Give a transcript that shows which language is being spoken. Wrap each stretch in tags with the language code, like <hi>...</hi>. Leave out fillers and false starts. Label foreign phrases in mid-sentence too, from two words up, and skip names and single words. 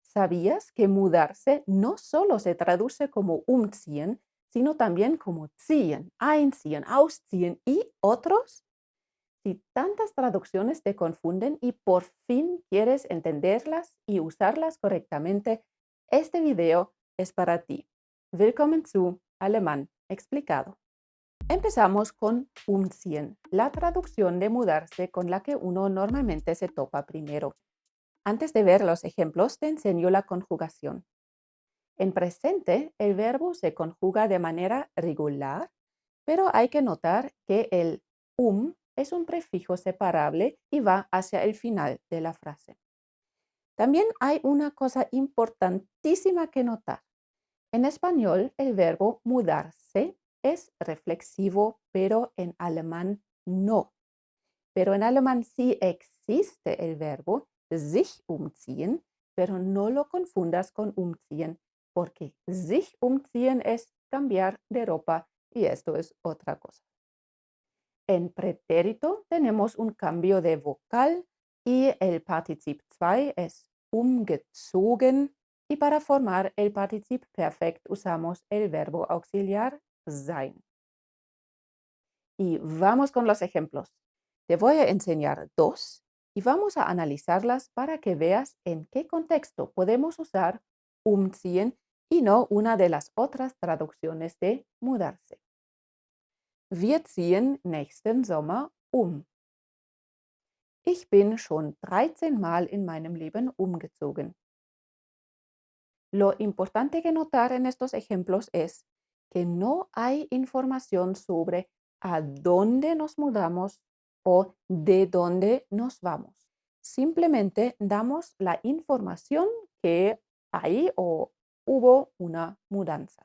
<es>¿Sabías que mudarse no solo se traduce como umziehen, sino también como</es> <de>ziehen, einziehen, ausziehen</de> <es>y otros? Si tantas traducciones te confunden y por fin quieres entenderlas y usarlas correctamente, este video es para ti.</es> <de>Willkommen zu Alemán explicado.</de> <es>Empezamos con umziehen, la traducción de mudarse con la que uno normalmente se topa primero. Antes de ver los ejemplos, te enseño la conjugación. En presente, el verbo se conjuga de manera regular, pero hay que notar que el es un prefijo separable y va hacia el final de la frase. También hay una cosa importantísima que notar. En español, el verbo mudarse es reflexivo, pero en alemán no. Pero en alemán sí existe el verbo</es> <de>sich umziehen,</de> <es>pero no lo confundas con umziehen, porque</es> <de>sich umziehen</de> <es>es cambiar de ropa y esto es otra cosa. En pretérito tenemos un cambio de vocal y el Partizip 2 es umgezogen y para formar el</es> <de>Partizip Perfekt</de> <es>usamos el verbo auxiliar sein. Y vamos con los ejemplos. Te voy a enseñar dos y vamos a analizarlas para que veas en qué contexto podemos usar umziehen y no una de las otras traducciones de mudarse.</es> <de>Wir ziehen nächsten Sommer um. Ich bin schon 13 Mal in meinem Leben umgezogen.</de> <es>Lo importante que notar en estos ejemplos es que no hay información sobre a dónde nos mudamos o de dónde nos vamos. Simplemente damos la información que hay o hubo una mudanza.</es>